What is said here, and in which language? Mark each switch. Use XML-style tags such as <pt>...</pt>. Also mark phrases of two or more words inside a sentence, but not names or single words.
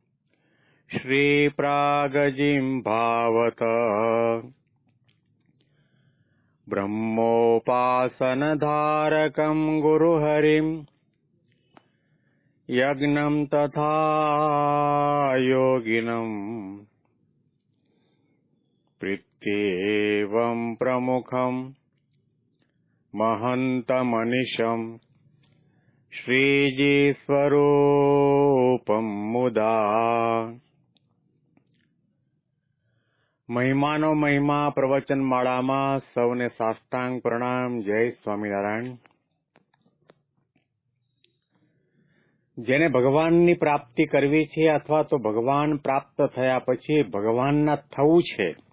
<sa>श्रीप्रागजिह्वावत ब्रह्मोपासनधारकम् गुरुहरिम् यज्ञं तथा योगिनम् प्रीत्येवं प्रमुखं महन्तमनिशम् श्रीजीस्वरूपं मुदा।</sa> <gu>મહિમાનો મહિમા પ્રવચનમાળામાં સૌને સાષ્ટાંગ પ્રણામ. જય સ્વામિનારાયણ. જેને ભગવાનની પ્રાપ્તિ કરવી છે અથવા તો ભગવાન પ્રાપ્ત થયા પછી ભગવાનના થવું છે,</gu>